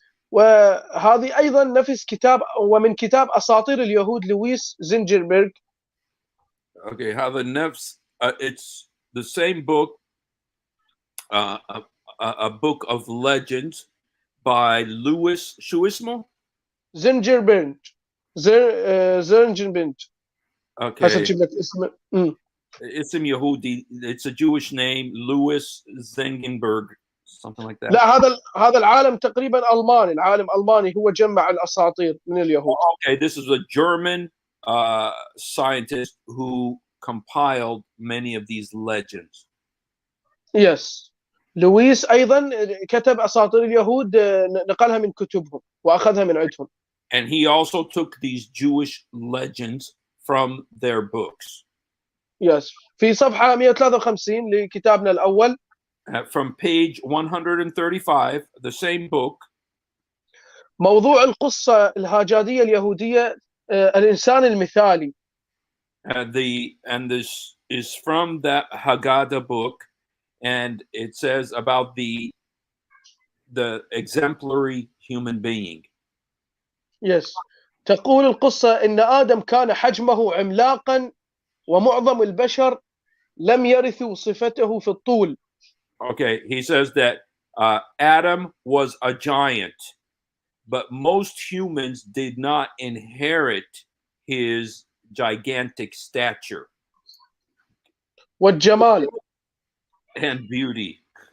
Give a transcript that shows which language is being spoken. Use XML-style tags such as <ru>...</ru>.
<ar>وهذه ايضا نفس كتاب ومن كتاب اساطير اليهود لويس زنجربرغ.</ar> <en>Okay,</en> <ar>هذا نفس</ar> <en>it's the same book, a book of legends by Louis</en> <ar>شو اسمه؟ زنجربرغ. زنجربرغ.</ar> <en>Okay.</en> <ar>هسه اجيب لك اسمه. اسم يهودي.</ar> <en>It's a Jewish name, Louis Zengenberg, something like that.</en> <ar>لا هذا العالم تقريبا الماني، العالم الماني هو جمع الاساطير من اليهود.</ar> <en>Okay, this is a German scientist who compiled many of these legends. Yes.</en> <ar>لويس ايضا كتب اساطير اليهود، نقلها من كتبهم واخذها من عندهم.</ar> <en>And he also took these Jewish legends from their books. Yes.</en> <ar>في صفحة 153 لكتابنا الأول.</ar> <en>From page 135, the same book.</en> <ar>موضوع القصة الهاجادية اليهودية الإنسان المثالي.</ar> <en>And this is from that Haggadah book, and it says about the exemplary human being. Yes.</en> <ar>تقول القصة إن آدم كان حجمه عملاقا ومعظم البشر لم يرثوا صفته في الطول.</ar> <en>Okay, he says that Adam was a giant, but most humans did not inherit his gigantic stature</en> <ar>والجمال.</ar> <en>and beauty.</en>